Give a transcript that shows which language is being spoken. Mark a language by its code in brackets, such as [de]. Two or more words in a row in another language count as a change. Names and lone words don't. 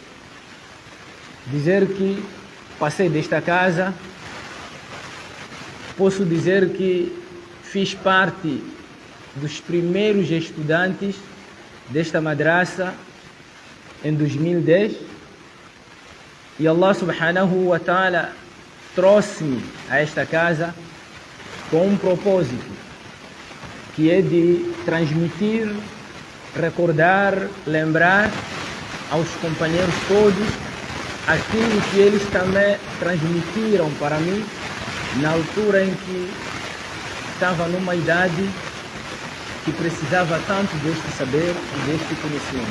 [pt] Dizer que passei desta casa, posso dizer que fiz parte dos primeiros estudantes desta madrasa em 2010 e [ar] الله سبحانه و تعالى [pt] trouxe-me a esta casa com um propósito, que é de transmitir, recordar, lembrar aos companheiros todos aquilo que eles também transmitiram para mim na altura em que estava numa idade que precisava tanto deste saber e deste conhecimento.